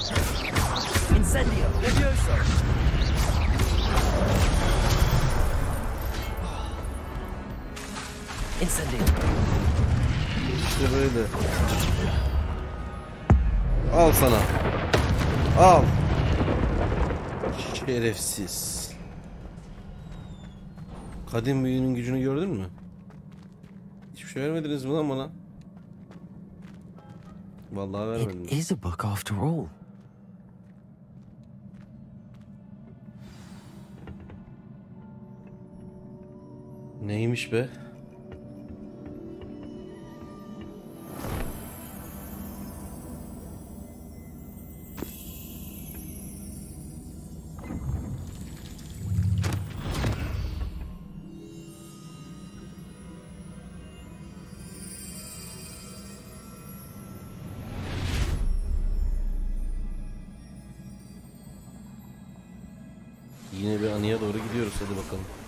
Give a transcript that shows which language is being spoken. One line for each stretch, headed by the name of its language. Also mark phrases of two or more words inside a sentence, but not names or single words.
Latin: Incendio! Leviosa! Incendio!
Turkish: İşte böyle. Al sana. Al. Şerefsiz. Kadim büyünün gücünü gördün mü? Hiçbir şey vermediniz mi lan bana? Vallahi vermedim.
English: It is a book after all.
Turkish: Neymiş be? Yine bir anıya doğru gidiyoruz, hadi bakalım.